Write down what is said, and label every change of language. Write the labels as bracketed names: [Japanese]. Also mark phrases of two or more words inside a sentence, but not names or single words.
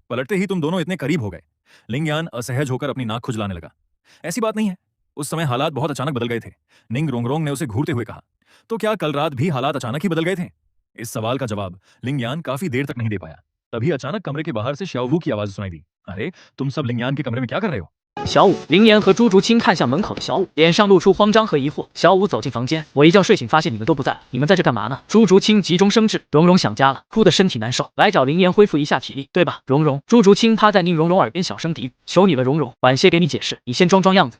[Hindi] पलटते ही तुम दोनों इतने करीब हो गए। लिंगयान असहज होकर अपनी नाक खुजलाने लगा। ऐसी बात नहीं है, उस समय हालात बहुत अचानक बदल गए थे। निंग रोंगरोंग ने उसे घूरते हुए कहा, तो क्या कल रात भी हालात अचानक ही बदल गए थे? इस सवाल का जवाब लिंगयान काफी देर तक नहीं दे पाया। तभी अचानक कमरे के बाहर से श्याओवू की आवाज सुनाई दी, अरे तुम सब लिंगयान के कमरे में क्या कर रहे हो? [Chinese] 小五，林岩和朱竹清看向门口的小五，脸上露出慌张和疑惑。小五走进房间，我一觉睡醒发现你们都不在了，你们在这干嘛呢？朱竹清急中生智，蓉蓉想家了，哭得身体难受，来找林岩恢复一下体力，对吧？蓉蓉，朱竹清趴在宁荣荣耳边小声嘀咕，求你了，蓉蓉，晚些给你解释，你先装装样子。